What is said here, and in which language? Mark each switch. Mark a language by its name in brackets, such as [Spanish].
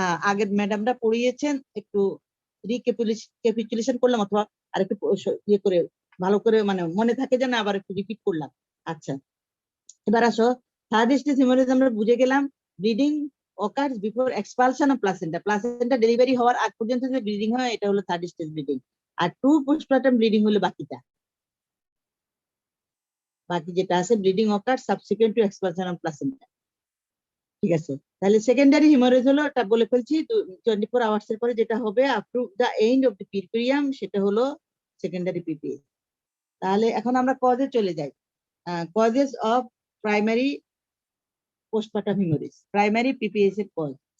[Bangla] আগের ম্যাডামরা পড়িয়েছেন, একটু রিক্যাপিচুলেশন করলাম, অথবা আরেকটু ইয়ে করে ভালো করে মানে মনে থাকে যেন আবার একটু রিপিট করলাম। আচ্ছা, এবার আসো থার্ড স্টেজ হিমোরেজ আমরা বুঝে গেলাম। Bleeding [English] occurs before expulsion of placenta. [Bangla] Placenta delivery হওয়ার আগ পর্যন্ত যে ব্লিডিং হয় এটা হলো থার্ড স্টেজ ব্লিডিং। আর টু পোস্টপার্টাম ব্লিডিং হলো বাকিটা। বাকি যেটা আছে bleeding [English] occurs subsequent to expulsion of placenta। [Bangla] ঠিক আছে, তাহলে সেকেন্ডারি হিমোরেজ হলো, এটা বলে ফেলছি 24 আওয়ার্স এর পরে যেটা হবে [English] up to the end of the period, [Bangla] সেটা হলো সেকেন্ডারি পিপিএস। তাহলে এখন আমরা কজে চলে যাই। [English] causes of primary postpartum haemorrhage, [Bangla] primary PPS এর কজ।